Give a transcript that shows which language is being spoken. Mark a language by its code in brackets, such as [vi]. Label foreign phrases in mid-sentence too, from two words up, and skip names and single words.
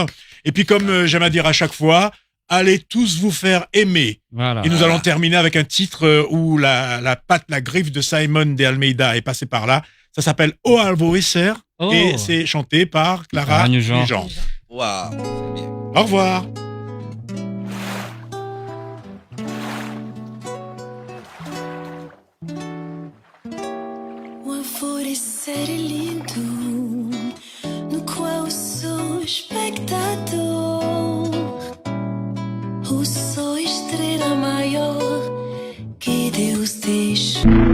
[fr] Et puis, comme j'aime à dire à chaque fois, allez tous vous faire aimer. Voilà. Et nous allons terminer avec un titre où la patte, la griffe de Simon de Almeida est passée par là. Ça s'appelle O Alvoiser Oh. et c'est chanté par Clara Clara Nugent. Nugent. Waouh, c'est bien. Au revoir. [pt] O alvorecer é lindo, no qual sou espectador. O sol, estrela maior que Deus deixou.